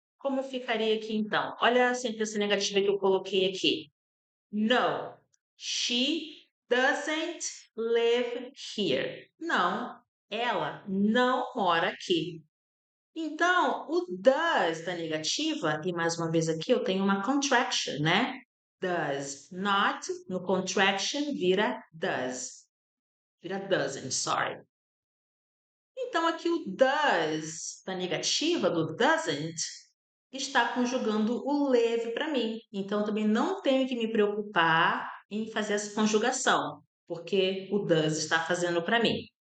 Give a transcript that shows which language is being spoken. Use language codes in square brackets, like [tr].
[pt] Como ficaria aqui então? Olha a sentença negativa que eu coloquei aqui. [en] No, she doesn't live here. [pt] Não, ela não mora aqui. Então, o does da negativa, e mais uma vez aqui eu tenho uma contraction, né? [en] Does not, no contraction vira does. Vira doesn't, sorry. [pt] Então, aqui o does da negativa, do doesn't, está conjugando o live para mim. Então, também não tenho que me preocupar em fazer essa conjugação, porque o does está fazendo para mim.